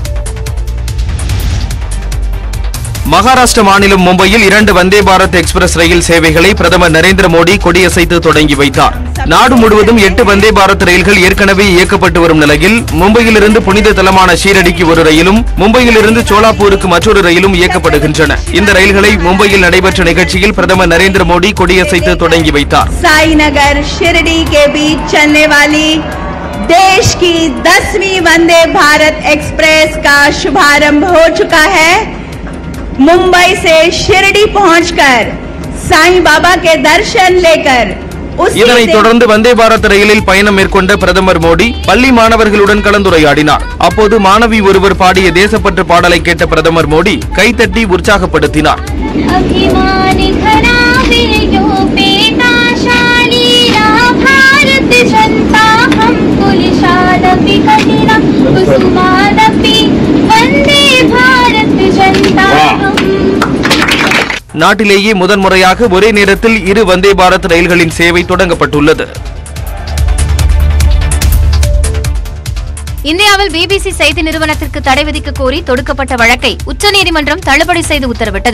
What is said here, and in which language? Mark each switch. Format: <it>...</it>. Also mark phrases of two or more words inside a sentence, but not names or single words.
<ta>மகாராஷ்டிர மாநிலம் மும்பையில் 2 வந்தே பாரத் எக்ஸ்பிரஸ் ரயில் சேவைகளை பிரதமர் நரேந்திர மோடி கொடியசைத்து தொடங்கி வைத்தார். நாடு முழுவதும் 8 வந்தே பாரத் ரயில்கள் ஏற்கனவே இயக்கப்பட்டு வரும் நிலையில் மும்பையிலிருந்து புனித தலமான ஷீரடிக்கு ஒரு ரயிலும், மும்பையிலிருந்து சோலாப்பூருக்கு மற்றொரு ரயிலும் இயக்கப்படுகின்றன. இந்த ரயில்களை மும்பையில் நடைபெற்ற நிகழ்ச்சியில் பிரதமர் நரேந்திர மோடி கொடியசைத்து தொடங்கி வைத்தார்.</ta> <hi>साईनगर शिरडी के बीच चलने वाली देश की 10वीं वंदे भारत एक्सप्रेस का शुभारंभ हो चुका है। मुंबई से शिरडी पहुंचकर साईं बाबा के दर्शन लेकर</hi> <ta>இதனைத் தொடர்ந்து வந்தே பாரத் ரயிலில் பயணம் மேற்கொண்ட பிரதமர் மோடி பள்ளி மாணவர்களுடன் கலந்துரையாடினார். அப்போது மாணவி ஒருவர் பாடிய தேசப்பற்று பாடலை கேட்ட பிரதமர் மோடி கைத்தட்டி உற்சாகப்படுத்தினார்.</ta> <sa>कुलिशालपि कठिनं कुसुमालपि वन्दे भारत जनताम्.</sa> <ta>நாட்டிலேயே முதன்முறையாக ஒரே நேரத்தில் 2 வந்தே பாரத் ரயில்களின் சேவை தொடங்கப்பட்டுள்ளது. இந்தியாவில் பிபிசி செய்தி நிறுவனத்திற்கு தடை விதிக்க கோரி தொடுக்கப்பட்ட வழக்கை உச்சநீதிமன்றம் தள்ளுபடி செய்து உத்தரவிட்டது.</ta>